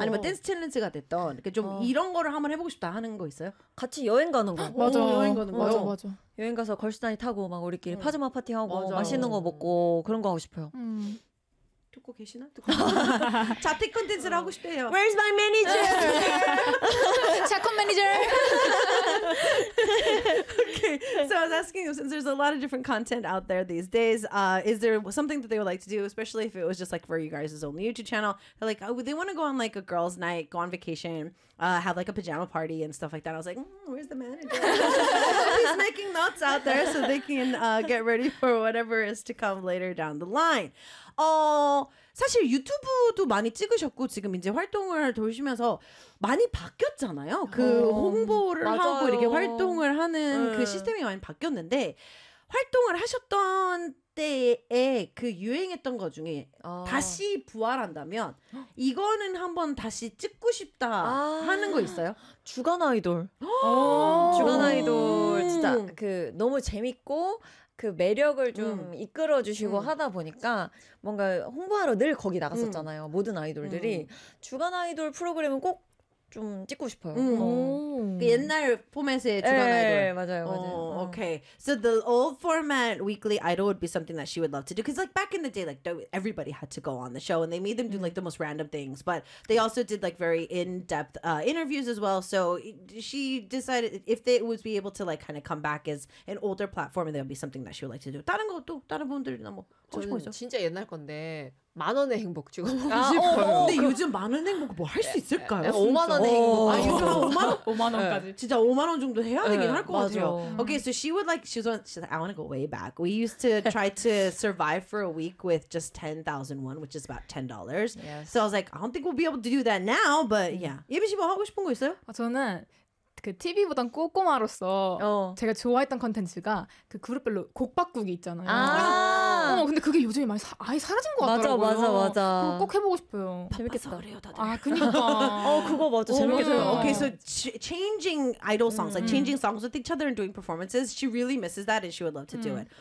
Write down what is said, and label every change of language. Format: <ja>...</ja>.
<ko>아니면 댄스 챌린지가 됐던 이렇게 좀 어. 이런 거를 한번 해보고 싶다 하는 거 있어요? 같이 여행 가는 거. 맞아. 오. 여행 가는 거. 맞아, 맞아. 여행 가서 걸스다니 타고 막 우리끼리 파자마 파티 하고 맞아. 맛있는 거 먹고 그런 거 하고 싶어요. 듣고 계시나? 듣고 자택 콘텐츠를 하고 싶대요.</ko> <en>Where's my manager?</en> <ko>자콘 매니저.</ko> <en>So I was asking you, since there's a lot of different content out there these days, is there something that they would like to do, especially if it was just like for you guys' only YouTube channel? They're like, oh, they want to go on like a girls' night, go on vacation, have like a pajama party and stuff like that. I was like, where's the manager? He's making notes out there so they can get ready for whatever is to come later down the line.</en> <ko>사실 유튜브도 많이 찍으셨고 지금 이제 활동을 돌리시면서 많이 바뀌었잖아요. 그 홍보를 맞아요. 하고 이렇게 활동을 하는 그 시스템이 많이 바뀌었는데 활동을 하셨던 때에 그 유행했던 것 중에 다시 부활한다면 이거는 한번 다시 찍고 싶다 하는 거 있어요? 주간 아이돌. 주간 아이돌 진짜 그 너무 재밌고 그 매력을 좀 이끌어주시고 하다 보니까 뭔가 홍보하러 늘 거기 나갔었잖아요. 모든 아이돌들이. 주간 아이돌 프로그램은 꼭 좀 찍고 싶어요. 그 옛날 포맷의 주간 아이돌. 맞아요. 맞아요.</ko> <en>Okay. So the old format weekly idol would be something that she would love to do. Because like back in the day, like everybody had to go on the show and they made them do like the most random things. But they also did like very in-depth interviews as well. So she decided if they would be able to like kind of come back as an older platform, that would be something that she would like to do.</en> <ko>다른 것도 다른 분들이 너무 하고 싶어요. 진짜 옛날 건데. 만 원의 행복 찍어보고 싶어요. 근데 그럼... 요즘 만 원의 행복 뭐 할 수 있을까요? 5만 원의 행복. 아, 요즘 5만 원? 5만 원까지. 진짜 5만 원 정도 해야 되긴 할 것 같아요.</ko> <en>Okay, so she would like, she's like, I want to go way back. We used to try to survive for a week with just 10,000 won, which is about $10. Yes. So I was like, I don't think we'll be able to do that now, but yeah.</en> <ko>예빈 씨 뭐 하고 싶은 거 있어요? 저는 그 TV보단 꼬꼬마로서 제가 좋아했던 컨텐츠가 그 그룹별로 곡 바꾸기 있잖아요. 근데 그게 요즘에 많이 아예 사라진 것 같더라고요. 맞아 맞아 맞아. 꼭 해보고 싶어요. 재밌게 살아요 다들. 아 그니까. 그거 맞아 재밌게 살아요.</ko> <en>Okay, so changing idol songs, like changing songs with each other and doing performances, she really misses that and she would love to do it.</en>